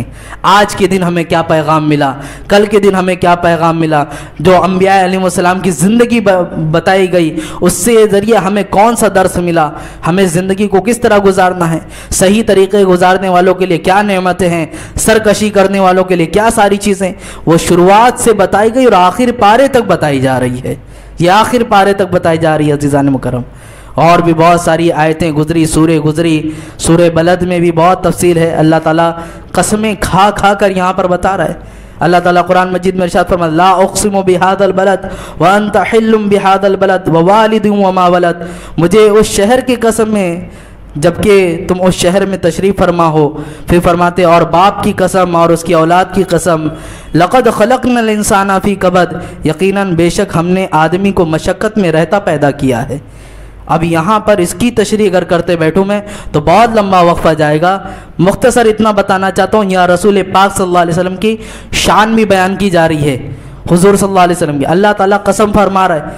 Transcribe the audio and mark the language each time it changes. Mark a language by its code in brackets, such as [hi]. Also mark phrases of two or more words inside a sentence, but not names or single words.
[hi] आज के दिन हमें क्या पैगाम मिला, कल के दिन हमें क्या पैगाम मिला, जो अम्बिया अलैहिस्सलाम की ज़िंदगी बताई गई उससे ज़रिए हमें कौन सा दर्स मिला, हमें ज़िंदगी को किस तरह गुजारना है, सही तरीक़े गुजारने वालों के लिए क्या नेमतें हैं, सरकशी करने वालों के लिए क्या सारी चीज़ें, वो शुरुआत से बताई गई और आखिर पारे तक बताई जा रही है। ये आखिर पारे तक बताई जा रही है अज़ीज़ान मुकर्रम। और भी बहुत सारी आयतें गुजरी, सूरे गुजरी, सूरे बलद में भी बहुत तफसील है। अल्लाह ताला कसमें खा खा कर यहाँ पर बता रहा है। अल्लाह ताला कुरान मजीद में इरशाद फरमाता है, [ar] لا أقسم بهذا البلد وأنت حل بهذا البلد ووالد وما ولد. [hi] मुझे उस शहर की कसम है जबकि तुम उस शहर में तशरीफ़ फरमा हो। फिर फरमाते और बाप की कसम और उसकी औलाद की कसम, [ar] لقد خلقنا الإنسان في كبد, [hi] यकीनन बेशक हमने आदमी को मशक्क़त में रहता पैदा किया है। अब यहाँ पर इसकी तशरीह अगर करते बैठूँ मैं तो बहुत लंबा वक्फ़ा जाएगा। मुख्तसर इतना बताना चाहता हूँ, यहाँ रसूल पाक [ar] صلى الله عليه وسلم [hi] की शान भी बयान की जा रही है। हुज़ूर [ar] صلى الله عليه وسلم [hi] की अल्लाह ताला कसम फरमा रहा है।